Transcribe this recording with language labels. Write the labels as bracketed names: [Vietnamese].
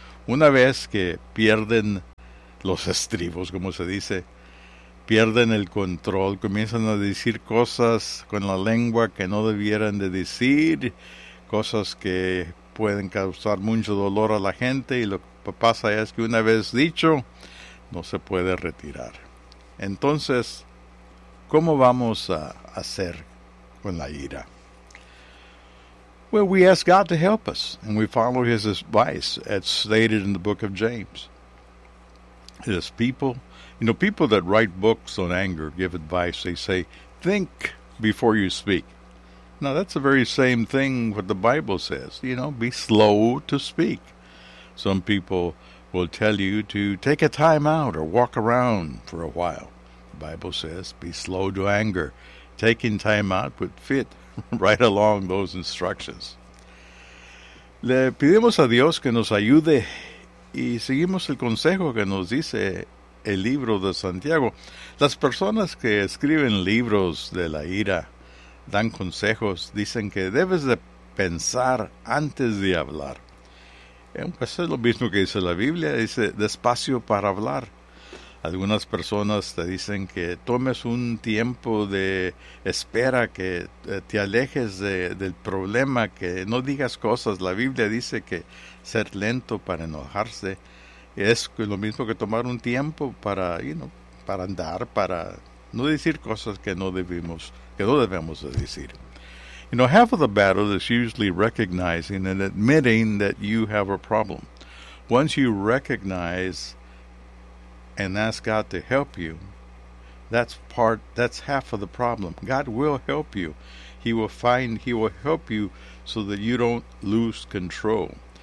[Spanish] Una vez que pierden los estribos, como se dice, pierden el control, comienzan a decir cosas con la lengua que no debieran de decir, cosas que pueden causar mucho dolor a la gente, y lo que pasa es que una vez dicho, no se puede retirar. Entonces, ¿cómo vamos a hacer con la ira? [English] Well, we ask God to help us, and we follow His advice, as stated in the book of James. There's people, you know, people that write books on anger give advice. They say, think before you speak. Now, that's the very same thing what the Bible says. You know, be slow to speak. Some people will tell you to take a time out or walk around for a while. The Bible says, be slow to anger. Taking time out would fit right along those instructions. [Spanish] Le pedimos a Dios que nos ayude y seguimos el consejo que nos dice el libro de Santiago. Las personas que escriben libros de la ira dan consejos, dicen que debes de pensar antes de hablar. Pues es lo mismo que dice la Biblia, dice despacio para hablar. Algunas personas te dicen que tomes un tiempo de espera, que te alejes del problema, que no digas cosas. La Biblia dice que ser lento para enojarse es lo mismo que tomar un tiempo para, [English] you know, [Spanish] para andar, para no decir cosas que no debemos de decir. [English] You know, half of the battle is usually recognizing and admitting that you have a problem. Once you recognize and ask God to help you, that's half of the problem. God will help you. He will help you so that you don't lose control.